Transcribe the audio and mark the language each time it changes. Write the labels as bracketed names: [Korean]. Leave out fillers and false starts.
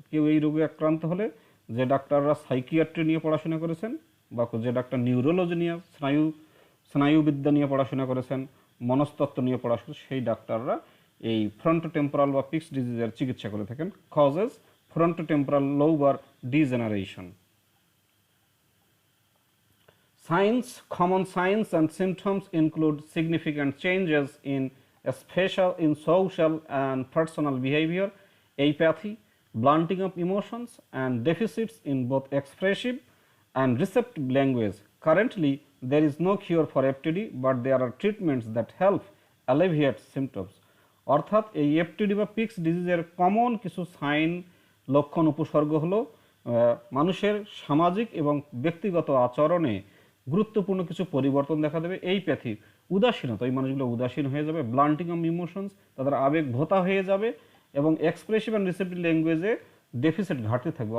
[Bangla] কেউ এই রোগে আক্রান্ত হলে যে ডাক্তাররা সাইকিয়াট্রি নিয়ে পড়াশোনা করেছেন বা যে ডাক্তার নিউরোলজি নিয়ে স্নায়ুবিদ্যা নিয়ে পড়াশোনা করেছেন, মনস্তত্ত্ব নিয়ে পড়াশোনা, সেই ডাক্তাররা এই ফ্রন্টোটেম্পোরাল বা পিক্স ডিজিজের চিকিৎসা করে থাকেন। Causes frontotemporal lobar degeneration. [English] Common signs and symptoms include significant changes in social and personal behavior, apathy, blunting of emotions, and deficits in both expressive and receptive language. Currently, there is no cure for FTD, but there are treatments that help alleviate symptoms. [Bangla] অর্থাৎ এই FTD বা pix ডিজিজের common কিছু sign, লক্ষণ, উপসর্গ হলো মানুষের সামাজিক এবং ব্যক্তিগত আচরণে গুরুত্বপূর্ণ কিছু পরিবর্তন দেখা দেবে। এই প্যাথি উদাসীনতা, এই মানুষগুলো উদাসীন হয়ে যাবে, ব্লান্টিং অফ ইমোশনস, তাদের আবেগ ভোতা হয়ে যাবে, এবং এক্সপ্রেসিভ অ্যান্ড রিসেপ্টিভ ল্যাঙ্গুয়েজে ডেফিসিট, ঘাটতি থাকবে।